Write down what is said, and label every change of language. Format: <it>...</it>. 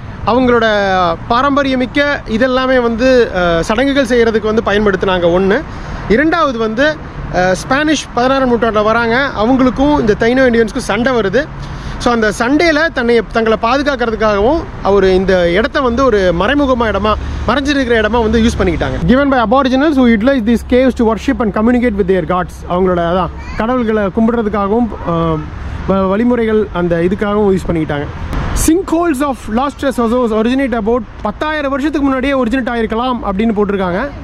<ta>அவங்களோட பாரம்பரியமிக்க இதெல்லாமே வந்து சடங்குகள் செய்கிறதுக்கு வந்து பயன்படுத்தினாங்க. ஒன்று. இரண்டாவது வந்து ஸ்பானிஷ் 16ஆம் நூற்றாண்டில் வராங்க, அவங்களுக்கும் இந்த தைனோ இண்டியன்ஸ்க்கும் சண்டை வருது. ஸோ அந்த சண்டேல தங்களை பாதுகாக்கிறதுக்காகவும் அவர் இந்த இடத்த வந்து ஒரு மறைமுகமாக இடமா, மறைஞ்சிருக்கிற இடமா வந்து யூஸ் பண்ணிக்கிட்டாங்க.</ta> <en>given by aboriginals who utilize these caves to worship and communicate with their gods.</en> <ta>அவங்களோட அதான் கடவுள்களை கும்பிடுறதுக்காகவும் வழிமுறைகள் அந்த இதுக்காகவும் யூஸ் பண்ணிக்கிட்டாங்க.</ta> <en>sink holes of lost treasures originate about 10,000</en> <ta>வருஷத்துக்கு முன்னாடியே ஒரிஜினேட் ஆகிருக்கலாம் அப்படின்னு போட்டிருக்காங்க.</ta>